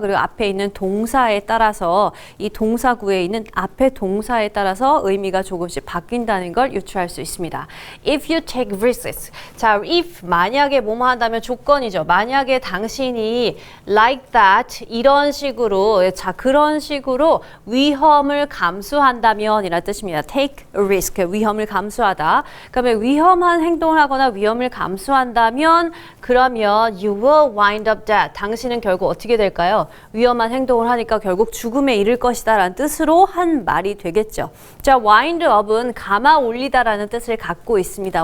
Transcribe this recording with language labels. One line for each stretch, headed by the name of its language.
Korean: 그리고 앞에 있는 동사에 따라서 이 동사구에 있는 앞에 동사에 따라서 의미가 조금씩 바뀐다는 걸 유추할 수 있습니다.
English: If you take risks.
Korean: 자, if 만약에 뭐뭐 한다면 조건이죠. 만약에 당신이
English: like that
Korean: 이런 식으로 자, 그런 식으로 위험을 감수한다면 이라는 뜻입니다.
English: Take a risk,
Korean: 위험을 감수하다. 그러면 위험한 행동을 하거나 위험을 감수한다면 그러면
English: you will wind up dead.
Korean: 당신은 결국 어떻게 될까요? 위험한 행동을 하니까 결국 죽음에 이를 것이다 라는 뜻으로 한 말이 되겠죠. 자, wind up은 감아 올리다 라는 뜻을 갖고 있습니다.